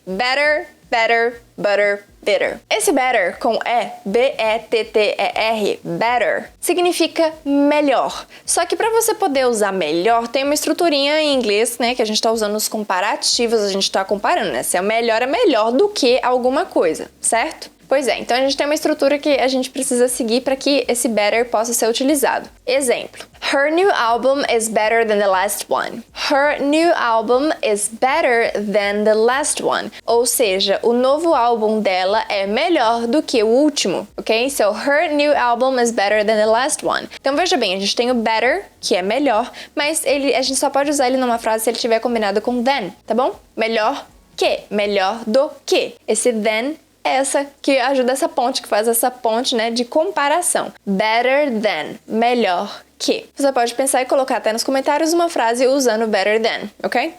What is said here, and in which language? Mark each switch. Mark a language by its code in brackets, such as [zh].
[pt] Better, butter, bitter. Esse better com E, B-E-T-T-E-R, better, significa melhor. Só que para você poder usar melhor, tem uma estruturinha em inglês, né, que a gente tá usando os comparativos, a gente tá comparando, né, se é melhor do que alguma coisa, certo? Pois é, então a gente tem uma estrutura que a gente precisa seguir para que esse better possa ser utilizado. [en] Exemplo: Her new album is better than the last one. Her new album is better than the last one. [pt] Ou seja, o novo álbum dela é melhor do que o último, ok? [en] So, her new album is better than the last one. [pt] Então veja bem, a gente tem o better, que é melhor, mas a gente só pode usar ele numa frase se ele tiver combinado com than, tá bom? Melhor do que. Esse than essa que ajuda essa ponte, que faz essa ponte, né, de comparação. Better than, melhor que. Você pode pensar e colocar até nos comentários uma frase usando better than, ok?